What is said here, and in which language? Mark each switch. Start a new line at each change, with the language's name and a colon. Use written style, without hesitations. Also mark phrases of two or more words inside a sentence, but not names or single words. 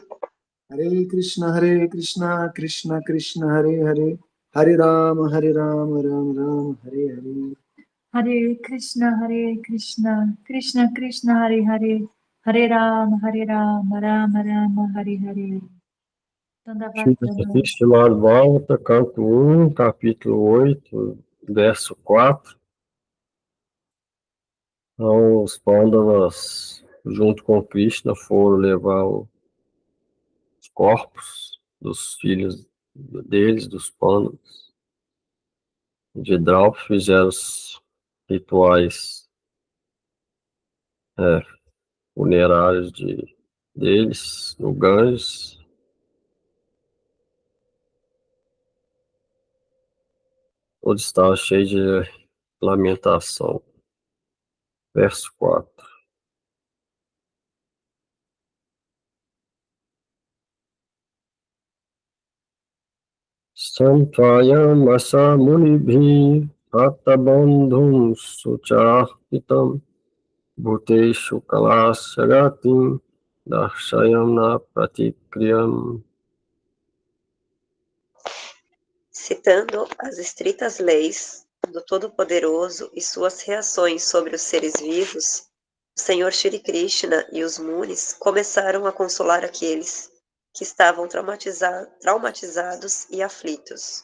Sanskrit: Hare Krishna, Krishna Krishna, Hare Hare, Hare Rama, Rama Rama, Hare Hare. Hare Krishna, Krishna Krishna, Hare Hare, Hare Rama, Rama Rama, Hare Hare.
Portuguese: Estimado Volta, canto 1, capítulo 8, verso 4. Então, os Pandavas, junto com Krishna, foram levar os corpos dos filhos deles, dos Pandavas, de Draupadi, fizeram os rituais funerários deles no Ganges. Todos estavam cheios de lamentação. Verso 4.
Sanskrit: Santvayam asa munibhi atabandhum sucharpitam bhuteshu kalasagatim darshayam na pratikriyam.
Portuguese: Citando as estritas leis do Todo-Poderoso e suas reações sobre os seres vivos, o Senhor Shri Krishna e os Munis começaram a consolar aqueles que estavam traumatizados e aflitos.